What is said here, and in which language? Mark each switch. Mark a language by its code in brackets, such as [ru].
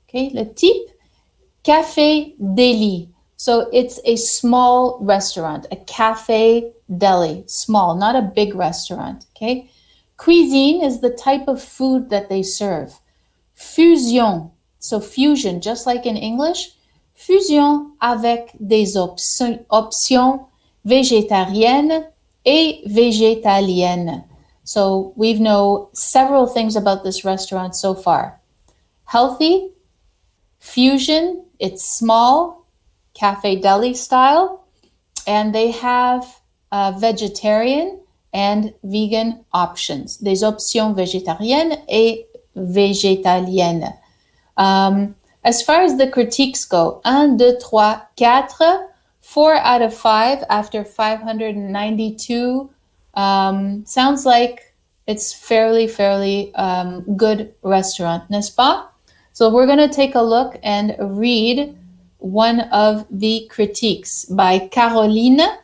[fr] Okay, le type, Café Deli. [en] So it's a small restaurant, a cafe deli, small, not a big restaurant. Okay. Cuisine is the type of food that they serve. Fusion, so fusion, just like in English. [fr] Fusion avec des options végétariennes et végétaliennes. [en] So we know several things about this restaurant so far. Healthy, fusion, it's small, cafe deli style, and they have vegetarian and vegan options. [fr] Des options végétariennes et végétaliennes. [en] As far as the critiques go, 1, 2, 3, 4, 4 out of 5 after 592. Sounds like it's fairly good restaurant, [fr] n'est-ce pas? [en] So we're going to take a look and read one of the critiques by Caroline.